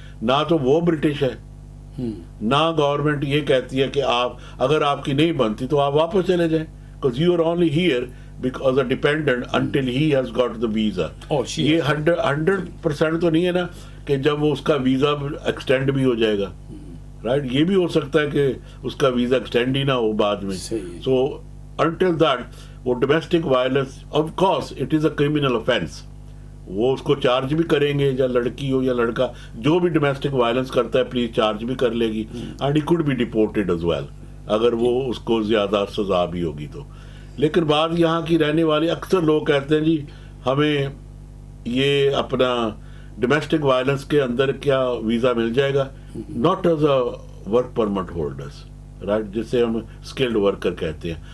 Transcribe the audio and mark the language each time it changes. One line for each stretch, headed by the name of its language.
Urdu: نہ تو وہ برٹش ہے نہ گورنمنٹ یہ کہتی ہے کہ آپ اگر آپ کی نہیں بنتی تو آپ واپس چلے جائیں
English: because you are only here because a dependent until he has got the visa.
Urdu: یہ 100% تو نہیں ہے نا کہ جب وہ اس کا ویزا ایکسٹینڈ بھی ہو جائے گا رائٹ. یہ بھی ہو سکتا ہے کہ اس کا ویزا ایکسٹینڈ ہی نہ ہو بعد میں.
English: So until that وہ domestic violence of course it is a criminal offense.
Urdu: وہ اس کو چارج بھی کریں گے یا لڑکی ہو یا لڑکا جو بھی ڈومیسٹک وائلنس کرتا ہے پلیز چارج بھی کر لے گی
English: and he could be deported as well
Urdu: اگر وہ اس کو زیادہ سزا بھی ہوگی تو. لیکن بعض یہاں کی رہنے والے اکثر لوگ کہتے ہیں جی ہمیں یہ اپنا ڈومیسٹک وائلنس کے اندر کیا ویزا مل جائے گا
English: not as a work permit holders
Urdu: right جسے ہم اسکلڈ ورکر کہتے ہیں.